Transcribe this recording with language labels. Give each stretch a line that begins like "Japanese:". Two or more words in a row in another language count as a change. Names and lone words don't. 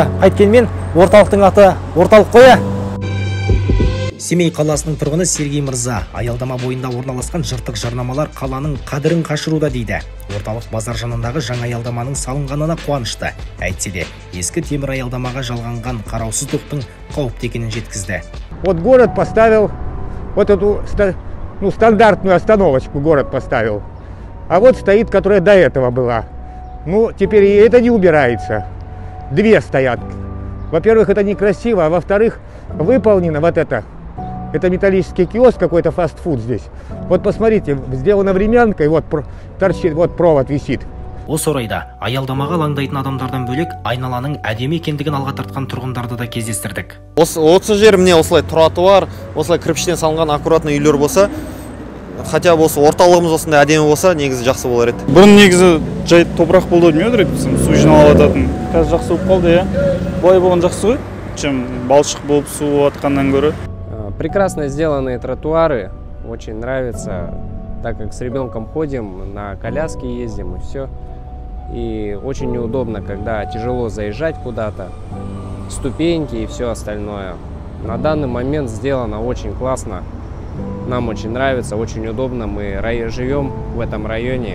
Kazakh: Қайткенмен орталықтың аты орталық қоя. Семей қаласының тұрғыны Сергей Мырза аялдама бойында орналасқан жыртық жарнамалар қаланың қадірін қашыруда дейді. Орталық базар жанындағы жаңа аялдаманың салынғанына қуанышты. Әйтсе де ескі темір аялдамаға жалғанған қараусыздықтың қауіпті екенін жеткізді.
Russian: Вот город поставил вот эту стандартную остановочку, город поставил. А вот стоит, которая до этого была. Ну, теперь и это не убирается. Две стоят. Во-первых, это некрасиво, а во-вторых, выполнено вот это. Это металлический киоск, какой-то фастфуд здесь. Вот посмотрите, сделано времянкой, вот торчит, вот провод висит.
Kazakh: Осы орайда аялдамаға алаңдайтын адамдардан бөлек айналаның әдемі екендігін алға тартқан тұрғындарды да кездестірдік. Осы жер міне осылай тротуар, осылай кірпіштен салынған аккуратный үйлер болса, хотя осы орталығымыз осындай әдемі болса, негізі жақсы болар еді. Бұрын негізі жай топырақ болды демеу керек, су жиналып жататын. Қазір жақсы болып қалды, иә. Былай болған жақсы ғой, чем балшық болып су атқаннан гөрі.
Russian: Прекрасно сделанные тротуары, очень нравится, так как с ребенком ходим, на коляске ездим и все. И очень неудобно, когда тяжело заезжать куда-то, ступеньки и все остальное. На данный момент сделано очень классно. Нам очень нравится, очень удобно, мы живем в этом районе.